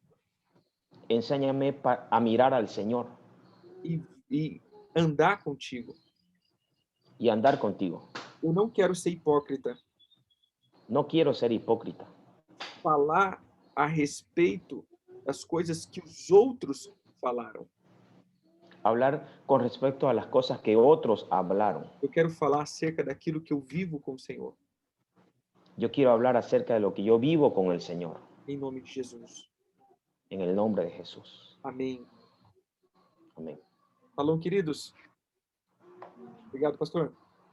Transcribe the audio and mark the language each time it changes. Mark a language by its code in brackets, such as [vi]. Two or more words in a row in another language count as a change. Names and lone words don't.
[es] Enséñame a mirar al Señor [pt] e andar contigo. [es] y andar contigo. [pt] Eu não quero ser hipócrita. [es] No quiero ser hipócrita. [pt] Falar a respeito das coisas que os outros falaram. [es] Hablar con respecto a las cosas que otros hablaron. [pt] Eu quero falar acerca daquilo que eu vivo com o Senhor. [es] Yo quiero hablar acerca de lo que yo vivo con el Señor. [pt] Em nome de Jesus. [es] En el nombre de Jesús. [pt] Amém. [es] Amén. [pt] Falou, queridos? Obrigado, pastor.